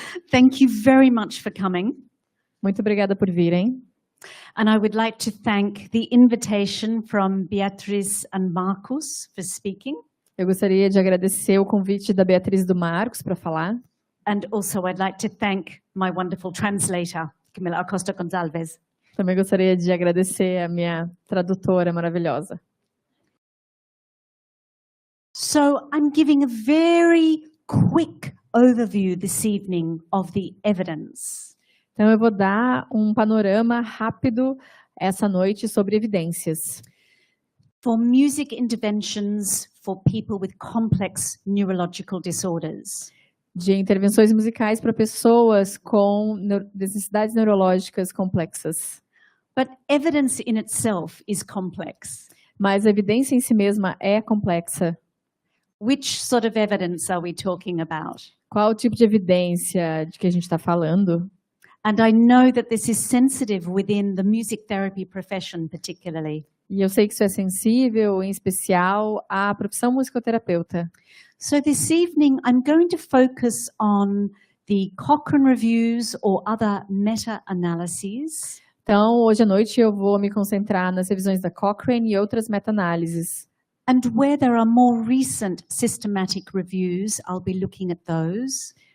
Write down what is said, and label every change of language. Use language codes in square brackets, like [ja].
[en] Thank you very much for coming. [pt] Muito obrigada por virem. [en] And I would like to thank the invitation from Beatriz and Marcos for speaking. [pt] Eu gostaria de agradecer o convite da Beatriz e do Marcos para falar. [en] And also I'd like to thank my wonderful translator, Camila Costa Gonçalves. [pt] Também gostaria de agradecer a minha tradutora maravilhosa. [en] So I'm giving a very quick overview this evening of the evidence. [pt] Então eu vou dar um panorama rápido essa noite sobre evidências. [en] For music interventions for people with complex neurological disorders. [pt] De intervenções musicais para pessoas com necessidades neurológicas complexas. [en] But evidence in itself is complex. [pt] Mas a evidência em si mesma é complexa. [en] Which sort of evidence are we talking about? [pt] Qual tipo de evidência de que a gente está falando? [en] And I know that this is sensitive within the music therapy profession particularly. [pt] E eu sei que isso é sensível, em especial, à profissão musicoterapeuta. [en] So this evening I'm going to focus on the Cochrane reviews or other meta-analyses. [pt] Então, hoje à noite eu vou me concentrar nas revisões da Cochrane e outras meta-análises. [en] And where there are more recent systematic reviews, I'll be looking at those.